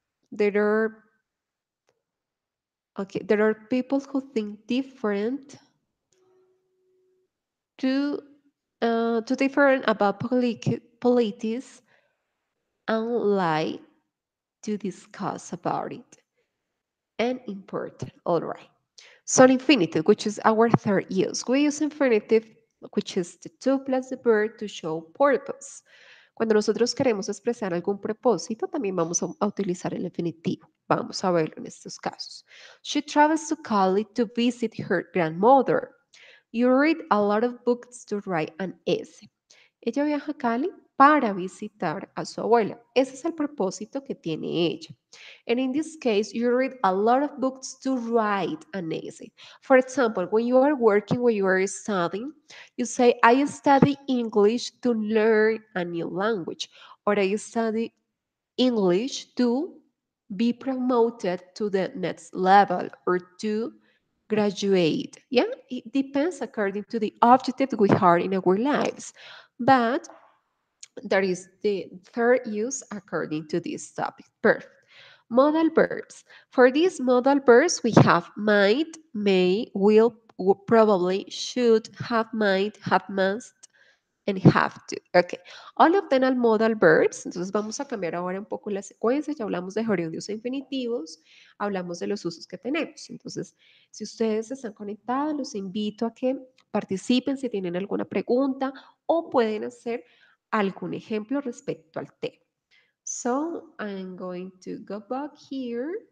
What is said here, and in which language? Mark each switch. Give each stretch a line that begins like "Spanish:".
English: There are there are people who think different to different about politics and like to discuss about it. And important, all right. So infinitive, which is our third use. We use infinitive, which is the to plus the verb to show purpose.
Spanish: Cuando nosotros queremos expresar algún propósito, también vamos a utilizar el infinitivo. Vamos a verlo en estos casos.
English: She travels to Cali to visit her grandmother. You read a lot of books to write an essay.
Spanish: Ella viaja a Cali para visitar a su abuela. Ese es el propósito que tiene ella.
English: And in this case, you read a lot of books to write an essay. For example, when you are working, when you are studying, you say, I study English to learn a new language, or I study English to be promoted to the next level or to graduate. Yeah, it depends according to the objective we have in our lives. But that is the third use according to this topic. Perfect. Modal verbs. For these modal verbs, we have might, may, will, probably, should, have might, have must, and have to. Ok. All of them are modal verbs.
Spanish: Entonces vamos a cambiar ahora un poco la secuencia. Ya hablamos de gerundios e infinitivos. Hablamos de los usos que tenemos. Entonces, si ustedes están conectados, los invito a que participen si tienen alguna pregunta o pueden hacer algún ejemplo respecto al tema.
English: So, I'm going to go back here.